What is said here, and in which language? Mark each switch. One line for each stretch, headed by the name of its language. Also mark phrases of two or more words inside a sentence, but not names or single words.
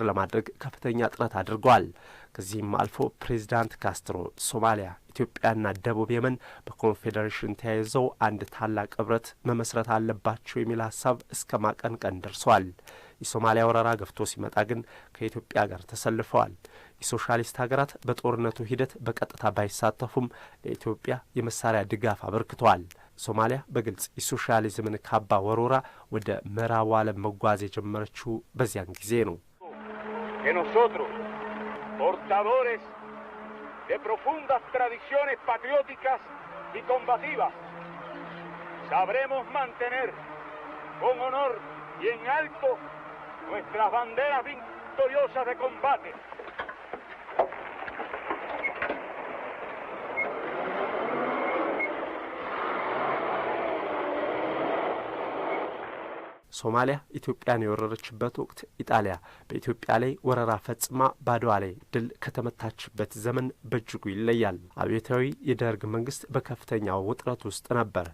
Amharic: ለማድረግ ከፍተኛ ጥረት አድርገዋል። ከዚህም አልፎ ፕሬዚዳንት ካስትሮ ሶማሊያ፣ ኢትዮጵያና ደቡብ የመን በኮንፌዴሬሽን ተያይዘው አንድ ታላቅ ህብረት መመስረት አለባቸው የሚል ሀሳብ እስከ ማቀንቀን ደርሰዋል። የሶማሊያ ወረራ ገፍቶ ሲመጣ ግን ከኢትዮጵያ ጋር ተሰልፈዋል። የሶሻሊስት ሀገራት በጦርነቱ ሂደት በቀጥታ ባይሳተፉም ለኢትዮጵያ የመሳሪያ ድጋፍ አበርክተዋል። ሶማሊያ በግልጽ የሶሻሊዝምን ካባ ወሮራ ወደ ምዕራቡ ዓለም መጓዝ የጀመረችው በዚያን ጊዜ ነው።
Spanish: nosotros portadores de profundas tradiciones patrióticas y combativas sabremos mantener con honor y en alto nuestras banderas victoriosas de combate.
Amharic: ሶማሊያ ኢትዮጵያን የወረረችበት ወቅት ኢጣሊያ በኢትዮጵያ ላይ ወረራ ፈጽማ ባድዋ ላይ ድል ከተመታችበት ዘመን በእጅጉ ይለያል። አብዮታዊ የደርግ መንግስት በከፍተኛው ውጥረት ውስጥ ነበር።